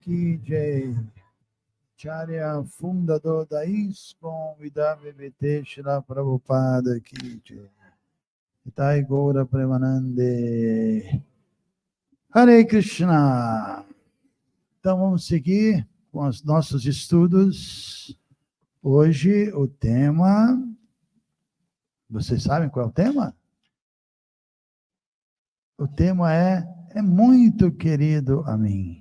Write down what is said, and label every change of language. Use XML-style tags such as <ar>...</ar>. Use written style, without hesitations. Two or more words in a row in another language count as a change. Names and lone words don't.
<hi>की जय। आचार्य,</hi> <pt>fundador da ISKCON e da BBT,</pt> <hi>श्रील प्रभुपाद की जय.</hi> <bn>ইতাই গৌর প্রেমানন্দে.</bn> <sa>हरे कृष्ण.</sa> <pt>Então vamos seguir com os nossos estudos. Hoje o tema... Vocês sabem qual é o tema? O tema é muito querido a mim.</pt>